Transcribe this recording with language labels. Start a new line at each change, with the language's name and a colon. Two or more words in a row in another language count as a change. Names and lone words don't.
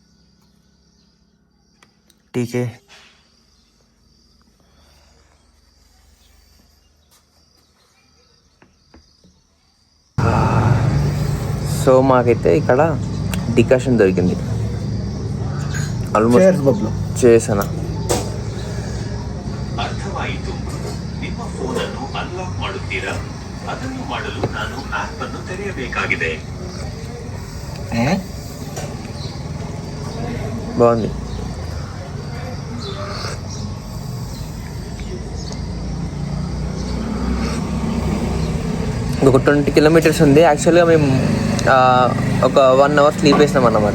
Telugu: టీకే సో మాకైతే ఇక్కడ డికాషన్ దొరికింది. ఆల్మోస్ట్ చేసానా.
Kannada: ಅರ್ಥವಾಯಿತು. ನಿಮ್ಮ ಫೋನನ್ನು ಅನ್ಲಾಕ್ ಮಾಡುತ್ತೀರಾ? ಅದನ್ನು ಮಾಡಲು ನಾನು ಆಪ್ ಅನ್ನು ತೆರೆಯಬೇಕಾಗಿದೆ.
Telugu: బాగుంది. ఇంకొక 20 కిలోమీటర్స్ ఉంది. యాక్చువల్గా మేము ఒక 1
English: hour sleep
Telugu: వేసినాం అన్నమాట.